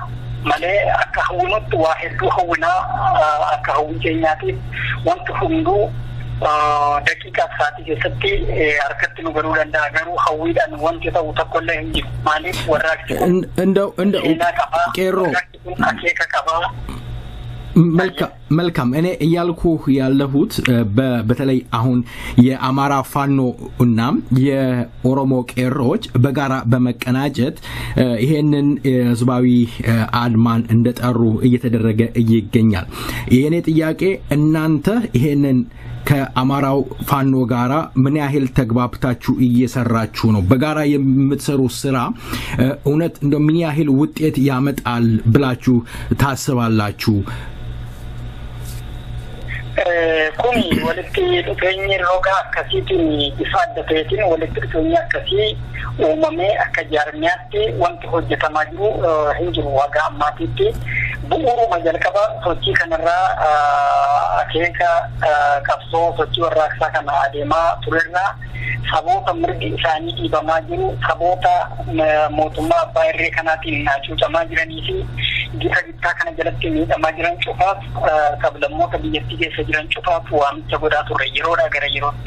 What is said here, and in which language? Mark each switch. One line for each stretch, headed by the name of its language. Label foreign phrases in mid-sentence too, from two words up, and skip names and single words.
Oromo: Malee akka hawwinutti waa hedduu hawwinaa akka hawwii keenyaatiif wanti hunduu daqiiqaa sa'aatii keessatti harkatti nu galuu danda'a. Garuu hawwiidhaan wanti ta'u tokkollee hin jiru. Maaliif warraaqsi kun qeerroo akeeka qabaa.
Amharic: መልካም እኔ እያልኩ ያለሁት በተለይ አሁን የአማራ ፋኖ እና የኦሮሞ ቄሮች በጋራ በመቀናጀት ይሄንን ህዝባዊ አድማን እንደጠሩ እየተደረገ ይገኛል። የኔ ጥያቄ እናንተ ይሄንን ከአማራው ፋኖ ጋራ ምን ያህል ተግባብታችሁ እየሰራችሁ ነው? በጋራ የምትሰሩ ስራ እውነት እንደው ምን ያህል ውጤት ያመጣል ብላችሁ ታስባላችሁ?
Oromo: Kuni walitti dhufeenyi roga akkasiitiin bifa adda ta'eetiin walitti dhufeenyi akkasii uumamee akka jaarmiyaatti wanti hojjetamaa jiru hin jiru waga ammaatiitti. Bu'uuruma jalqaba sochii kanarraa akeeka qabsoo sochii warraaqsaa kana adeemaa turerraa saboota mirgi isaanii dhiibamaa jiru, saboota mootummaa abbaa irree kanaatiin hacuucamaa jiranii fi gita isaa kana jalatti miidhamaa jiran cufaaf sablammoota biyyattii keessa jiran cufaaf waamicha godhaa turre yeroodhaa gara yerootti.